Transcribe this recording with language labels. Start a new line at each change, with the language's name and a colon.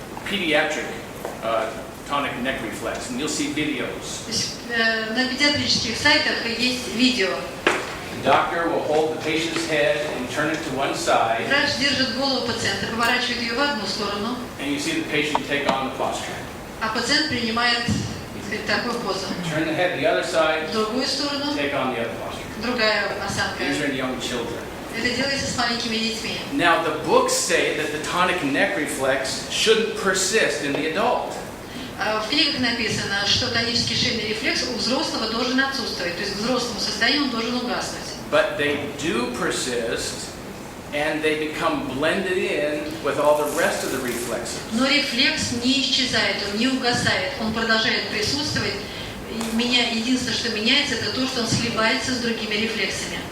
English: Pediatric tonic neck reflex, and you'll see videos.
Russian: То есть, на педиатрических сайтах есть видео.
English: The doctor will hold the patient's head and turn it to one side,
Russian: Врач держит голову пациента, поворачивает ее в одну сторону,
English: and you see the patient take on the posture.
Russian: а пациент принимает, так сказать, такую позу.
English: Turn the head the other side,
Russian: В другую сторону
English: take on the other posture.
Russian: другая осанка.
English: These are in young children.
Russian: Это делается с маленькими детьми.
English: Now, the books say that the tonic neck reflex shouldn't persist in the adult.
Russian: В книгах написано, что тонический шейный рефлекс у взрослого должен отсутствовать, то есть к взрослому состоянию он должен угаснуть.
English: But they do persist, and they become blended in with all the rest of the reflexes.
Russian: Но рефлекс не исчезает, он не угасает, он продолжает присутствовать. И единственное, что меняется, это то, что он сливается с другими рефлексами.